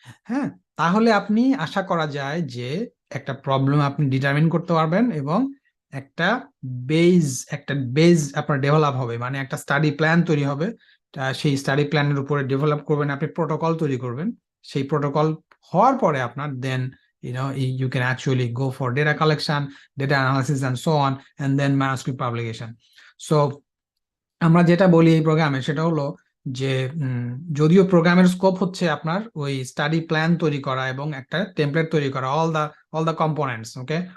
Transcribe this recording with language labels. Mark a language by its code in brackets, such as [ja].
[bn] হ্যাঁ, তাহলে আপনি আশা করা যায় যে একটা প্রবলেম আপনি ডিটারমিন করতে পারবেন, এবং একটা বেজ একটা বেজ আপনার ডেভেলপ হবে, মানে একটা স্টাডি প্ল্যান তৈরি হবে। সেই স্টাডি প্ল্যানের উপরে ডেভেলপ করবেন, আপনি প্রোটোকল তৈরি করবেন। সেই প্রোটোকল হওয়ার পরে আপনার দেন [en] you can actually go for data collection, data analysis and so on, and then manuscript publication. [bn] So আমরা যেটা বলি এই প্রোগ্রামে সেটা হলো যে যদিও প্রোগ্রামের স্কোপ হচ্ছে আপনার ওই স্টাডি প্ল্যান তৈরি করা এবং একটা টেমপ্লেট তৈরি করা, [en] all the components, [bn] ওকে?